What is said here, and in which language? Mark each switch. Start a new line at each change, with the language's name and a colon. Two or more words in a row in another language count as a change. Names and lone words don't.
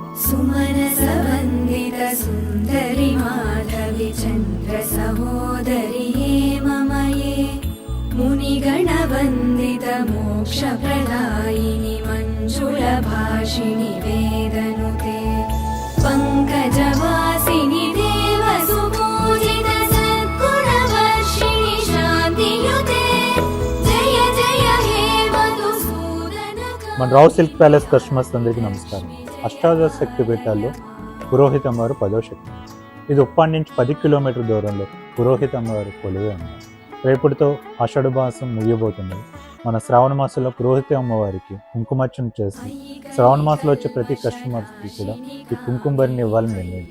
Sanskrit: सुमनसवन्दित सुन्दरि माधवि चन्द्र सहोदरि हेममये मुनिगणवन्दित मोक्षप्रदायिनि मञ्जुलभाषिणि वेदनुते पङ्कजवासिनि देवसुपूजित सद्गुणवर्षिणि शान्तियुते जय जय हे मधुसूदन।
Telugu: మన రావు సిల్క్ ప్యాలెస్ కస్టమర్స్ అందరికీ నమస్కారం. అష్టాదశ శక్తి పీఠాల్లో పురోహిత అమ్మవారు 10వ శక్తి. ఇది ఉప్పాడి నుంచి 10 కిలోమీటర్ల దూరంలో పురోహిత అమ్మవారు కొలువే ఉన్నారు. రేపటితో ఆషాఢ మాసం ముగియబోతుంది. మన శ్రావణ మాసంలో పురోహిత అమ్మవారికి కుంకుమార్చన చేసి శ్రావణ మాసంలో వచ్చే ప్రతి కస్టమర్స్కి కూడా ఈ కుంకుమ భరిని ఇవ్వాలని నిర్ణయించు.